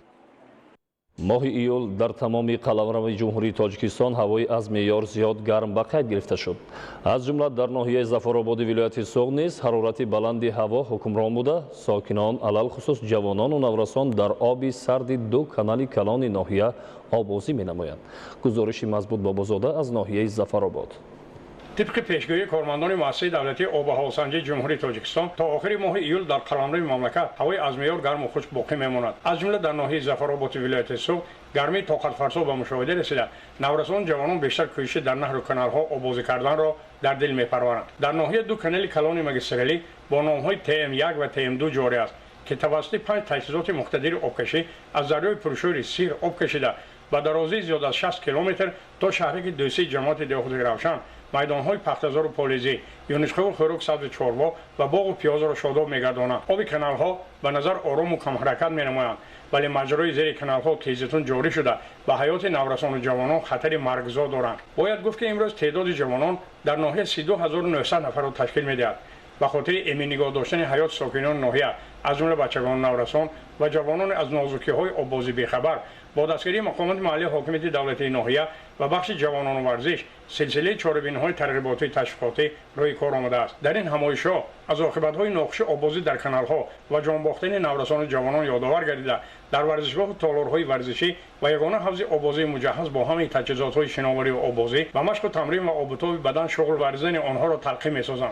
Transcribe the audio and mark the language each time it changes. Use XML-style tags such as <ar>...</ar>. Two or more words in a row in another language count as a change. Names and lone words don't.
<tg>моҳи июл дар тамоми қаламрави ҷумҳурии Тоҷикистон ҳавои аз меъёр зиёд гарм ба қайд гирифта шуд. аз ҷумла дар ноҳияи Зафарободи вилояти Суғ низ ҳарорати баланди ҳаво ҳукмрон буда, сокинон алалхусус ҷавонону наврасон дар оби сарди ду канали калони ноҳия обозӣ менамоянд. гузориши Мазбут Бобозода аз ноҳияи Зафаробод. тибқи пешгӯии кормандони муассисаи давлатии обу ҳавосанҷии Ҷумҳурии Тоҷикистон то охири моҳи июл дар қаламрави мамлакат ҳавои аз меъёр гарм ва хушк боқӣ мемонад. аз ҷумла дар ноҳияи Зафарободи вилояти Суғд гармии тоқатфарсо ба мушоҳида расида. наврасон ҷавонон бештар кӯшиш дар наҳру каналҳо обозӣ кардан ро дар дил мепарваранд. дар ноҳия ду канали калони магистралӣ бо номҳои TM1 ва TM2 ҷорӣ аст ки тавассути 5 таҷҳизоти муқтадири обкашӣ аз дарёи пуршӯри Сир об кашида бо дарозии зиёд аз 60 километр то шаҳри Дӯстӣ ҷамоати деҳоти Равшан майдонҳои пахтазору полизӣ, юнишхӯ хурук сабзи чорво ва боғу пиёзро шодоб мегардонанд. оби каналҳо ба назар орому камҳаракат менамоянд, вале маҷрои зери каналҳо тезитун ҷорӣ шуда ба ҳаёти наврасону ҷавонон хатари маргзо доранд. бояд гуфт ки имрӯз теъдоди ҷавонон дар ноҳия 32900 нафарро ташкил медиҳад. ба хотири эмин нигоҳ доштани ҳаёти сокинони ноҳия аз ҷумла бачагони наврасон ва ҷавонони аз нозукиҳои обозӣ бехабар бо дастгирии мақомоти маҳаллии ҳокимияти давлатии ноҳия ва бахши ҷавонон ва варзиш силсилаи чорабиниҳои тарғиботии ташвиқотӣ рӯи кор омадааст. дар ин ҳамоишҳо аз оқибатҳои нохуши обозӣ дар каналҳо ва ҷонбохтани наврасон ҷавонон ёдовар гардида дар варзишгоҳ ва толорҳои варзишӣ ва ягона ҳавзи обозии муҷаҳҳаз бо ҳама таҷҳизотҳои шиноварӣ ва обозӣ ва машқу тамрин ва обутоби бадан шуғл варзидани онҳо ро талқин месозанд.</tg>